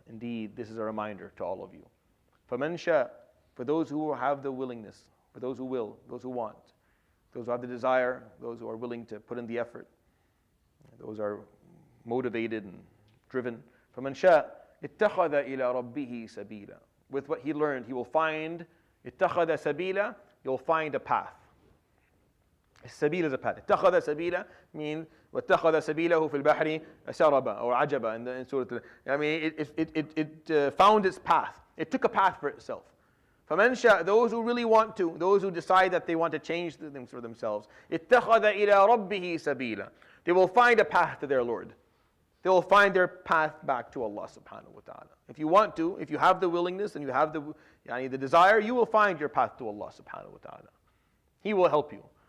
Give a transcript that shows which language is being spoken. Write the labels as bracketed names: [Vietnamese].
[English] Indeed, this is a reminder to all of you. [Arabic] فَمَنْ شَاءَ, [English] for those who have the willingness, for those who will, those who want, those who have the desire, those who are willing to put in the effort, those who are motivated and driven. [Arabic] فَمَنْ شَاءَ اتَّخَذَ إِلَى رَبِّهِ سَبِيلًا. [English] With what he learned, he will find, [Arabic] اتَّخَذَ سَبِيلًا, [English] you'll find a path. السبيل is a path. [Arabic] اتَّخَذَ سَبِيلًا means وَاتَّخَذَ سَبِيلَهُ فِي الْبَحْرِ سَرَبًا or عَجَبًا in Surat. [English] I mean, it found its path. It took a path for itself. [Arabic] فَمَنْ شَاءَ, [English] those who really want to, those who decide that they want to change things for themselves, [Arabic] اتَّخَذَ إِلَى رَبِّهِ سَبِيلًا. [English] They will find a path to their Lord. They will find their path back to Allah subhanahu wa ta'ala. If you want to, if you have the willingness and you have the desire, you will find your path to Allah subhanahu wa ta'ala. He will help you.